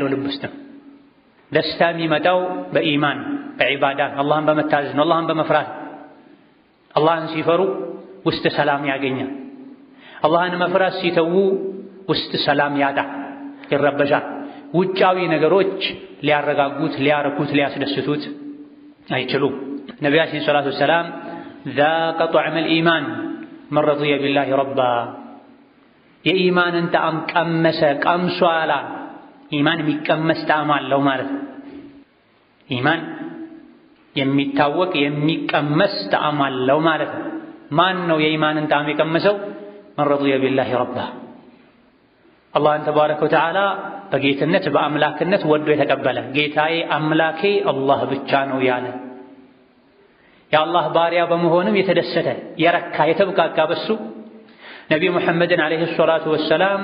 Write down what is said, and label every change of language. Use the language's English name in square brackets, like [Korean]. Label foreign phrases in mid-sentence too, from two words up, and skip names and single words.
[Amharic] ልብ ውስጥ ነው። ደስታ የሚመጣው በኢማን በዒባዳ አላህን በመታዘዝ ነው፣ አላህን በመፍራት። አላህን ሲፈሩ ውስጥ ሰላም ያገኛል። አላህን መፍራት ሲተዉ ውስጥ ሰላም ያጣ ይረበሻል። ውጫዊ ነገሮች ሊያረጋጉት ሊያረኩት ሊያስደስቱት አይችሉም። ነቢያችን [Arabic] صلى الله عليه وسلم ذاق طعم الإيمان من رضي بالله ربا [Amharic] የኢማንን ጣዕም ቀመሰ ቀምሷላ። ኢማን የሚቀመስ ጣዕም አለው ማለት ነው። ኢማን የሚታወቅ የሚቀመስ ጣዕም አለው ማለት ነው። ማን ነው የኢማንን ጣዕም የቀመሰው? [Arabic] من رضي بالله ربا [Amharic] አላህን [Arabic] تبارك وتعالى [Amharic] በጌትነት በአምላክነት ወዶ የተቀበለ ጌታዬ አምላኬ አላህ ብቻ ነው ያለ የአላህ ባሪያ በመሆንም የተደሰተ የረካ የተብቃቃ በሱ ነቢዩ ሙሐመድን [Arabic] عليه الصلاة والسلام